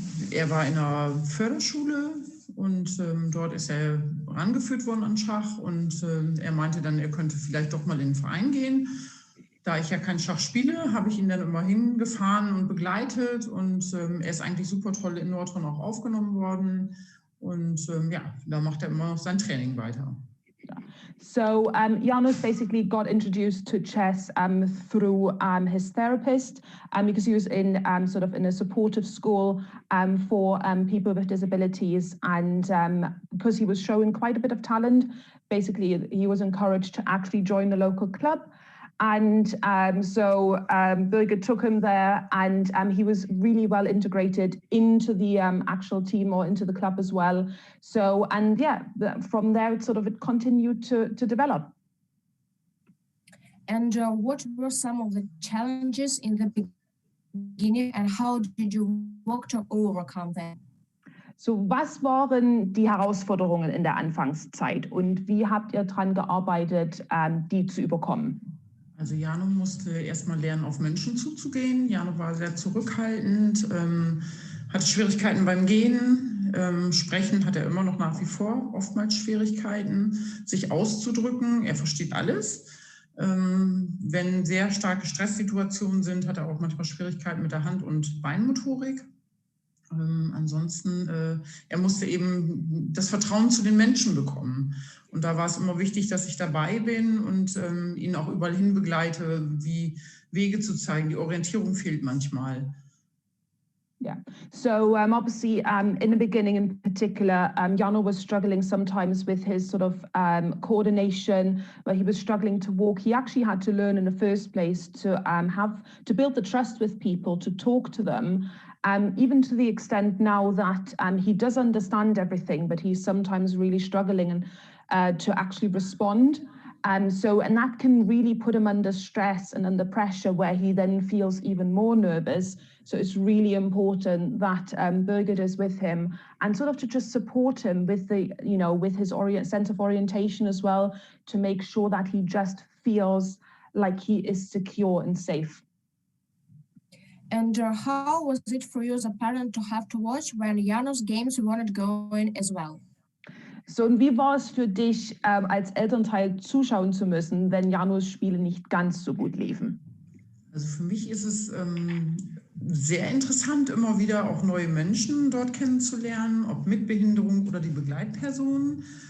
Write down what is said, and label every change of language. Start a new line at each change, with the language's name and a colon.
German: Er war in einer Förderschule und dort ist er rangeführt worden an Schach und er meinte dann, er könnte vielleicht doch mal in den Verein gehen. Da ich ja kein Schach spiele, habe ich ihn dann immer hingefahren und begleitet und er ist eigentlich super toll in Nordhorn auch aufgenommen worden und ja, da macht er immer noch sein Training weiter.
English: So Jarno's basically got introduced to chess through his therapist because he was in sort of in a supportive school for people with disabilities, and because he was showing quite a bit of talent, basically he was encouraged to actually join the local club. And so Birgit took him there, and he was really well integrated into the actual team or into the club as well. So, and yeah, from there it continued to develop. And what were some of the challenges in the beginning, and how did you work to overcome them?
German: So, was waren die Herausforderungen in der Anfangszeit und wie habt ihr daran gearbeitet, die zu überkommen? Also Jano musste erstmal lernen, auf Menschen zuzugehen. Jano war sehr zurückhaltend, hatte Schwierigkeiten beim Gehen. Sprechen hat er immer noch nach wie vor oftmals Schwierigkeiten, sich auszudrücken. Er versteht alles. Wenn sehr starke Stresssituationen sind, hat er auch manchmal Schwierigkeiten mit der Hand- und Beinmotorik. Ansonsten, er musste eben das Vertrauen zu den Menschen bekommen. Und da war es immer wichtig, dass ich dabei bin und ihn auch überall hin begleite, wie Wege zu zeigen. Die Orientierung fehlt manchmal.
English: Yeah, so obviously in the beginning in particular, Jano was struggling sometimes with his coordination, where he was struggling to walk. He actually had to learn in the first place to build the trust with people, to talk to them, even to the extent now that he does understand everything, but he's sometimes really struggling to actually respond. And that can really put him under stress and under pressure, where he then feels even more nervous. So it's really important that Birgit is with him and to just support him with with his sense of orientation as well, to make sure that he just feels like he is secure and safe. And how was it for you as a parent to have to watch when Jano's games weren't going as well?
German: So, und wie war es für dich, als Elternteil zuschauen zu müssen, wenn Janos Spiele nicht ganz so gut liefen? Also für mich ist es sehr interessant, immer wieder auch neue Menschen dort kennenzulernen, ob mit Behinderung oder die Begleitpersonen.